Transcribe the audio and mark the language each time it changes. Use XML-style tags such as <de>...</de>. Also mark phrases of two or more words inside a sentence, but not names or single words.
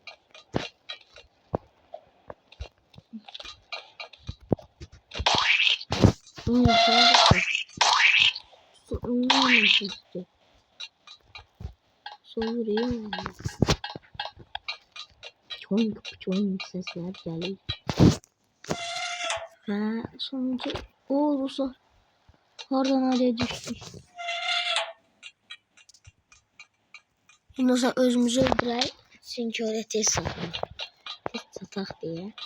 <tr>Soruyor. Çoğun sesler geliyor. Ve sonucu olursa oradan oraya düştük. Şimdi olsa</tr> <az>özümüzü öldürək. Çünki oraya tez satmaq. Tez sataq deyə.</az>